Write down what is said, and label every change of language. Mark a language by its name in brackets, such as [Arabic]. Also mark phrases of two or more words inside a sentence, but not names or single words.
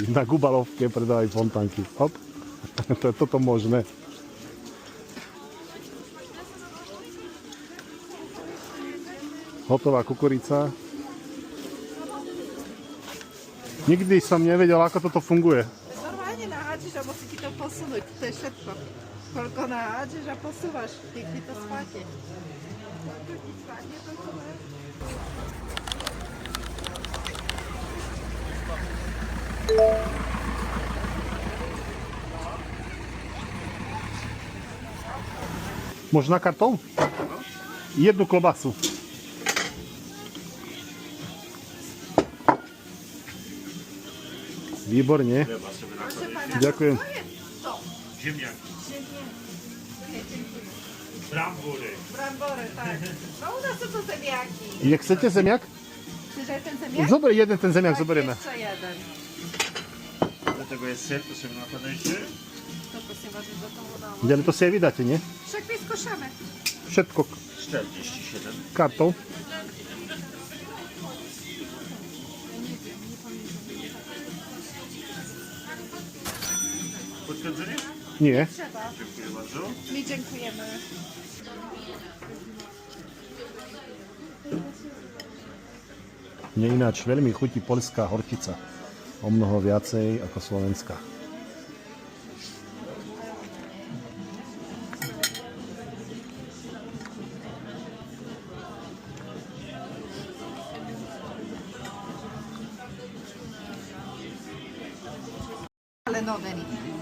[Slovak] Na Gubalovke predávaj fontánky. Hop. To je toto možné. Hotová kukurica. Nikdy som nevedel, ako toto funguje. [Polish] Normalnie nahadzisz, a musi ci to posunąć. To jest szybko. Tylko nahadzisz, a posuwasz. Pięknie to spadnie. Spadnie to super. [Slovak] Možná kartou? Jednu klobasu. Výborne. Ďakujem. [Polish] Ziemniaki. Brambory. Brambory, tak. No u nas to są zemiaki. Jak chcete zemiak? Chcesz ten zemiak? [Slovak] Zober, jeden ten zemiak zoberieme. [Polish] Jeszcze jeden. Do tego jest ser, to sobie napadajcie. To proszę was, do toho dám. [Slovak] Ale to si aj vydáte, nie? Však vyskúšame. Všetko 47. kartou. [Polish] Potwierdzenie? Nie. Trzeba. Dziękuję bardzo. My dziękujemy. [Slovak] Mne ináč veľmi chutí poľská horčica. O mnoho viacej ako slovenská. [Polish] Ale nowe nie.